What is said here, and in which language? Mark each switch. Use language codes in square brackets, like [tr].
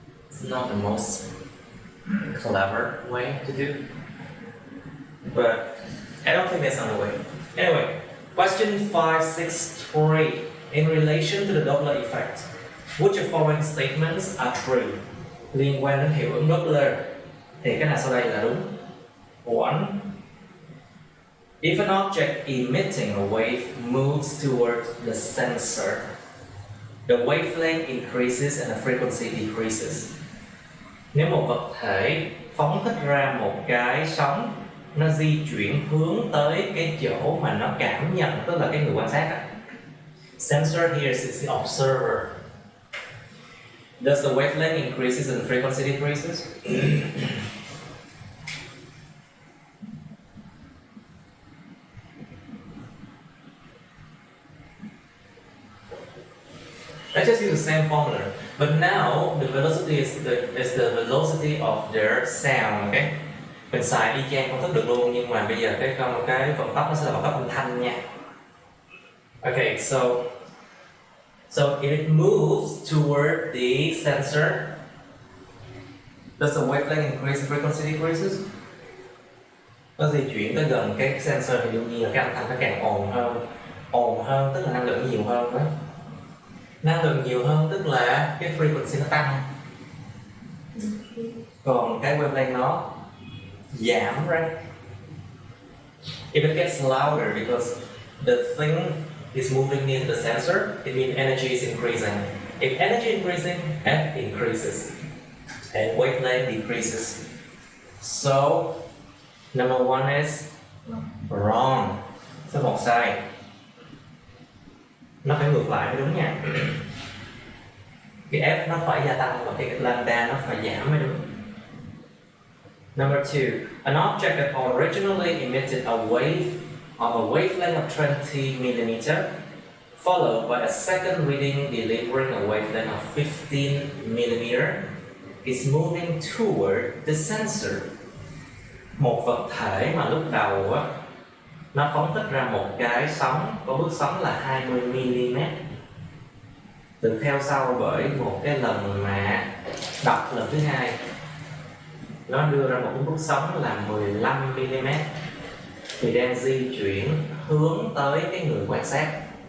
[en] It's not the most clever way to do, but I don't think that's on the way. Anyway, question 563 in relation to the Doppler effect. Which of following statements are true? [vi] Liên quan đến hiệu ứng Doppler thì cái nào sau đây là đúng? 1. [en] If an object emitting a wave moves towards the sensor, the wavelength increases and the frequency decreases. [vi] Nếu một vật thể phóng thích ra một cái sóng, nó di chuyển hướng tới cái chỗ mà nó cảm nhận, tức là cái người quan sát. [en] Sensor here is the observer. Does the wavelength increases and the frequency decreases? Let's just use the same formula, but now the velocity is the velocity of their sound, okay? [vi] Mình xài y chang công thức được luôn, nhưng mà bây giờ cái vận tốc nó sẽ là vận tốc âm thanh nha. [en] Okay, so if it moves toward the sensor, does the wavelength increase and frequency decreases? [vi] Nó di chuyển tới gần cái sensor thì đương nhiên là cái âm thanh nó càng ồn hơn, tức là năng lượng nhiều hơn đó. Năng lượng nhiều hơn tức là cái frequency nó tăng, còn cái wavelength nó giảm, right? [en] If it gets louder because the thing is moving near the sensor, it means energy is increasing. If energy increasing, F increases and wavelength decreases. So number 1 is wrong. [vi] Số 1 sai. Nó phải ngược lại mới đúng nha. Cái F nó phải gia tăng và cái lambda nó phải giảm mới đúng. [en] Number 2, an object that originally emitted a wave of a wavelength of 20 millimeter followed by a second reading delivering a wavelength of 15 millimeter, is moving toward the sensor. [vi] Một vật thể mà lúc đầu á, nó phóng thích ra một cái sóng có bước sóng là 20 mm, được theo sau bởi một cái lần mà đọc lần thứ hai, nó đưa ra một cái bước sóng là 15 mm, thì đang di chuyển hướng tới cái người quan sát.